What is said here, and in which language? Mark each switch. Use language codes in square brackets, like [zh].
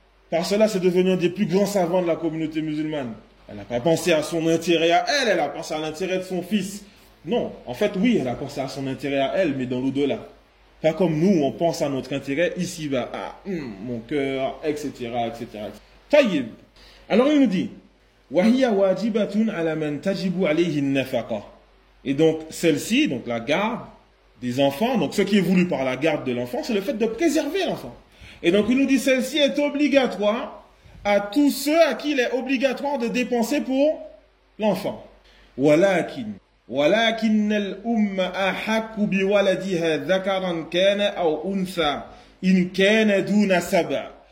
[fr] Par cela, c'est devenu un des plus grands savants de la communauté musulmane. Elle n'a pas pensé à son intérêt à elle, elle a pensé à l'intérêt de son fils. Non, en fait, oui, elle a pensé à son intérêt à elle, mais dans l'au-delà. Pas comme nous, on pense à notre intérêt ici-bas, à mon cœur, etc., etc. [ar] Tayyib. [fr] Alors il nous dit, [ar] وَهِيَ وَاجِبَةٌ عَلَى مَنْ تَجِبُ عَلَيْهِ النَّفَقَةَ. [fr] Et donc, celle-ci, donc la garde des enfants, donc ce qui est voulu par la garde de l'enfant, c'est le fait de préserver l'enfant. Et donc il nous dit, celle-ci est obligatoire à tous ceux à qui il est obligatoire de dépenser pour l'enfant. [ar] وَلَكِنْ وَلَكِنَّ الْأُمَّ أَحَقُ بِوَلَدِهَا ذَكَرًا كَانَ أَوْ أُنْثَى إِنْ كَانَ دُونَ سَبْعَ.